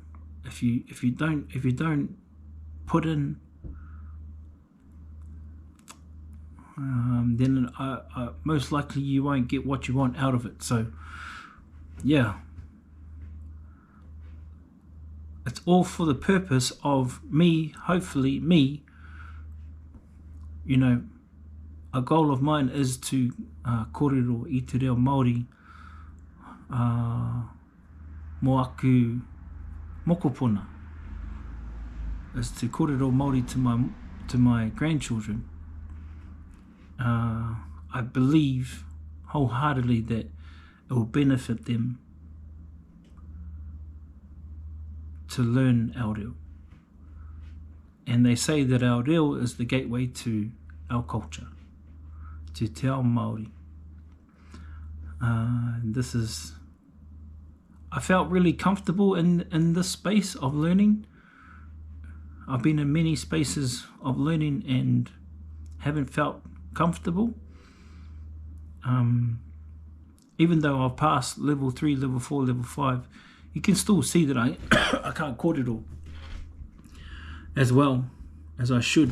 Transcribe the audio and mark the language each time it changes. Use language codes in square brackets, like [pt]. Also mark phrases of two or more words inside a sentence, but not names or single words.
[en] If you don't put in, then most likely you won't get what you want out of it. So yeah, it's all for the purpose of me, hopefully me, you know, a goal of mine is to [mi] korero I te reo Māori mo aku mokopuna, [en] is to [mi] korero Māori [en] to my grandchildren. I believe wholeheartedly that it will benefit them to learn our reo. And they say that our reo is the gateway to our culture, to [mi] te ao Māori. [en] This is, I felt really comfortable in this space of learning. I've been in many spaces of learning and haven't felt comfortable. Even though I've passed level 3, level 4, level 5, you can still see that I can't korero as well as I should.